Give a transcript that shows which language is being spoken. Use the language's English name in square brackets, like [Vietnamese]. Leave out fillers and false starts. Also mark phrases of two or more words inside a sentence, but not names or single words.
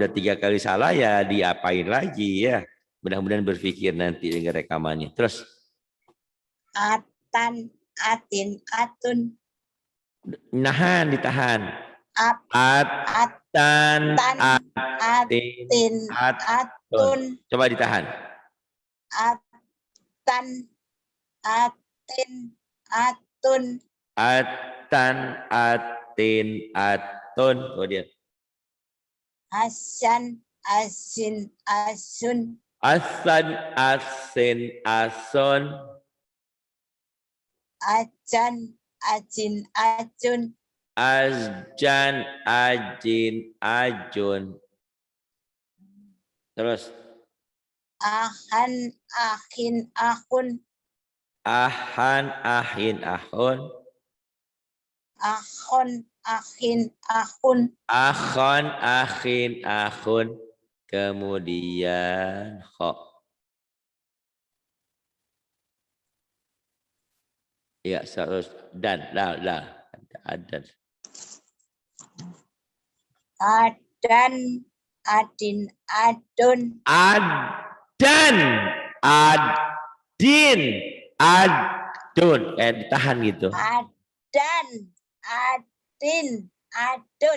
[Indonesian] Udah 3 kali salah ya diapain lagi ya. Mudah-mudahan berpikir nanti dengan rekamannya. Terus. Atan, atin, atun. Nahan, ditahan. Atan, atin, atun. Coba ditahan. Atan, atin, atun. Atan, atin, atun. Kemudian. Asan, asin, asun. Asan, asin, asun. Ajan, ajin, ajun. Ajan, ajin, ajun. Terus. Ahan, ahin, ahun. Ahan, ahin, ahun. Ahon, ahin, ahun. Akhon, akhin, akhun. Kemudian kho. Ya, terus dan dah. Adan. Adan, adin, adun. Adan, adin, adun. Ditahan gitu. Adan, adin, adun.